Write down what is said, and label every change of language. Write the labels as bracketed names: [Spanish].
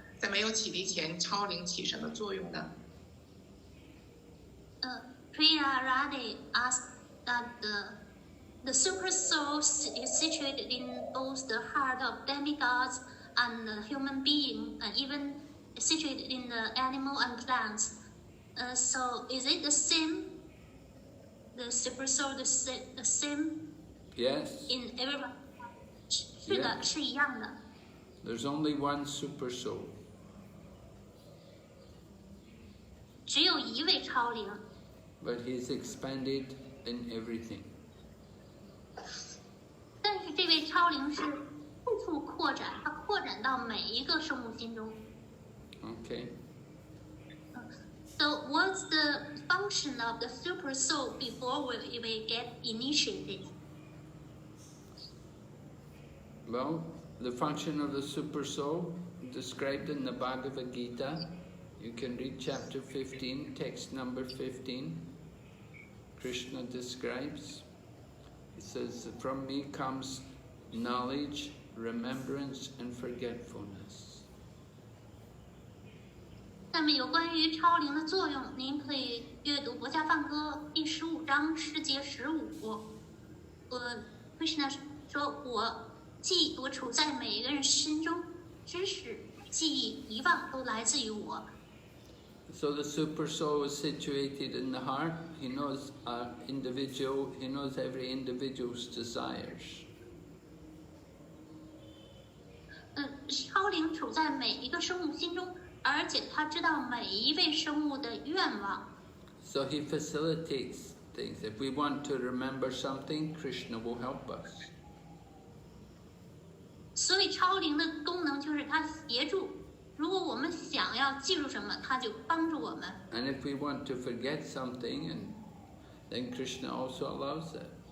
[Chinese] 在没有启迪前，超灵起什么作用呢 [English] Brhad asked that the super soul is situated in both the heart of demigods and the human being, and even situated in the animal and plants. So is it the same? The super soul the same Yes. in everyone? [Chinese] 是的， [English] Yeah. [Chinese] 是一样的。 [English] There's only one super soul. [Chinese] 只有一位超灵， [English] But he's expanded in everything. [Chinese] 但是这位超灵是处处扩展，它扩展到每一个生物心中。 [English] Okay? So what's the function of the super soul before we get initiated? Well, the function of the super soul described in the Bhagavad Gita. You can read chapter 15, text number 15. Krishna describes. He says, "From me comes knowledge, remembrance, and forgetfulness." [Chinese] 下面有关于超灵的作用，您可以阅读《佛家梵歌》第15章诗节15。 Krishna 说我处在每一个人心中，知识、记忆、遗忘都来自于我。 [English] So the super soul is situated in the heart. He knows individual. He knows every individual's desires. [Chinese] 超灵处在每一个生物心中，而且他知道每一位生物的愿望。 [English] So he facilitates things. If we want to remember something, Krishna will help us. [Chinese] 所以超灵的功能就是他协助。如果我们想要记住什么，他就帮助我们。 [English] And if we want to forget something, then Krishna also allows it.